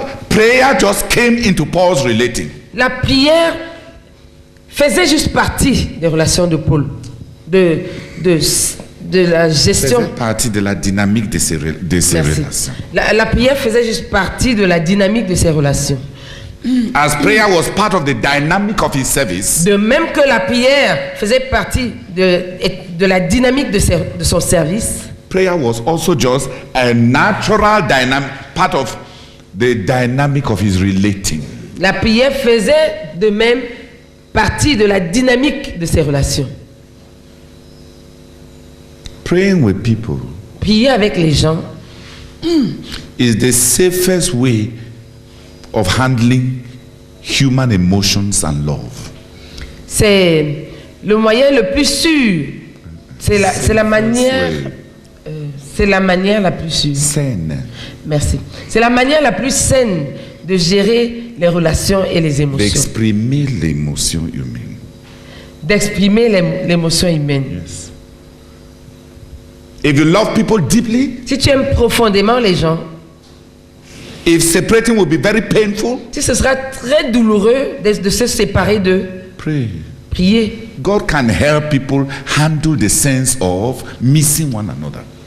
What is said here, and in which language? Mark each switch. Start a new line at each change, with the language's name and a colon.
English: Prayer just came into Paul's relating.
French: La prière faisait juste partie des relations de Paul. la gestion. Faisait partie de la dynamique de ces Merci. relations. La prière faisait juste partie de la dynamique de ses relations.
English: As prayer was part of the dynamic of his service,
French: De même que la prière faisait partie de la dynamique de son service,
English: prayer was also just a natural dynamic, part of the dynamic of his relating.
French: la prière faisait de même partie de la dynamique de ses relations.
English: Praying with people
French: Prier avec les gens
English: is the safest way of handling human emotions and love.
French: c'est le moyen le plus sûr. C'est la manière. C'est la manière la plus sûre. Saine. Merci. C'est la manière la plus saine de gérer les relations et les émotions. D'exprimer l'émotion humaine. D'exprimer l'émotion humaine.
English: Yes. If you love people deeply,
French: Si tu aimes profondément les gens,
English: if separating will be very painful,
French: si ce sera très douloureux de se séparer d'eux,
English: pray.
French: priez.
English: God can help people handle the sense of missing one another.